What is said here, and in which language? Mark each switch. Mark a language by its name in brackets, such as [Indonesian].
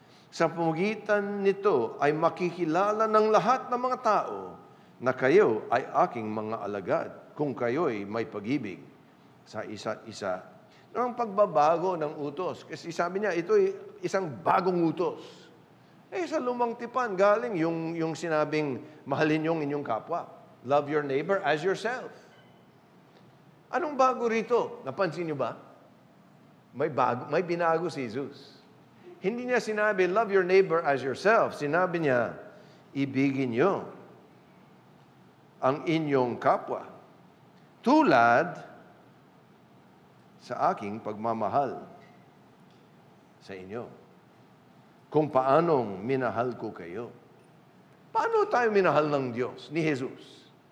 [Filipino] Sa pamamagitan nito ay makikilala ng lahat ng mga tao na kayo ay aking mga alagad, kung kayo'y may pag-ibig sa isa't isa. Ang pagbabago ng utos, kasi sabi niya, ito'y isang bagong utos. Sa lumang tipan, galing yung sinabing, mahalin yung inyong kapwa. [English] Love your neighbor as yourself. [Filipino] Anong bago rito? Napansin niyo ba? May binago si Jesus. Hindi niya sinabi, [English] love your neighbor as yourself. [Filipino] Sinabi niya, ibigin niyo ang inyong kapwa tulad sa aking pagmamahal sa inyo. Kung paanong minahal ko kayo. Paano tayo minahal ng Diyos, ni Jesus?